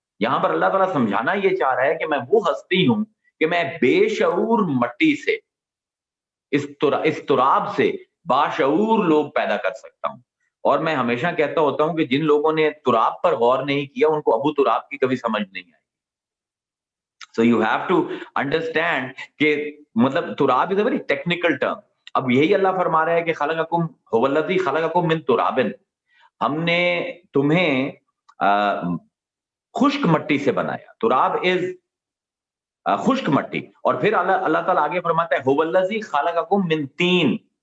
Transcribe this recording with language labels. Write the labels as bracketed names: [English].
[Urdu] یہاں پر اللہ تعالیٰ سمجھانا یہ چاہ رہا ہے کہ میں وہ ہستی ہوں کہ میں بے شعور مٹی سے اس تراب سے باشعور لوگ پیدا کر سکتا ہوں. اور میں ہمیشہ کہتا ہوتا ہوں کہ جن لوگوں نے تراب پر غور نہیں کیا ان کو ابو تراب کی کبھی سمجھ نہیں آئی. [English] So you have to understand [Urdu] کہ مطلب [English] تراب is a very technical term. [Urdu] اب یہی اللہ فرما رہا ہے کہ [Arabic] خلقکم هو الذی خلقکم من تراب، [Urdu] ہم نے تمہیں خشک مٹی سے بنایا. تراب از خشک مٹی. اور پھر اللہ تعالیٰ آگے فرماتا ہے [Arabic] هو الذی خلقکم من طین.